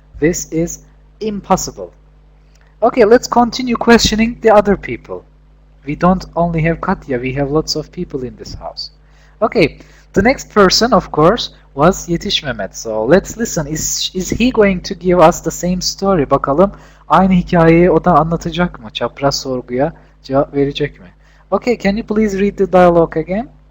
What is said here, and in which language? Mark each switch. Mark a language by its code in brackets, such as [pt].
[en] This is impossible. Okay, let's continue questioning the other people. We don't only have Katya, we have lots of people in this house. Okay, the next person, of course, was Yetiş Mehmet. So let's listen. Is he going to give us the same story? [tr] Bakalım aynı hikayeyi o da anlatacak mı? Çapraz sorguya cevap verecek mi? [en] Okay, can you please read the dialogue again?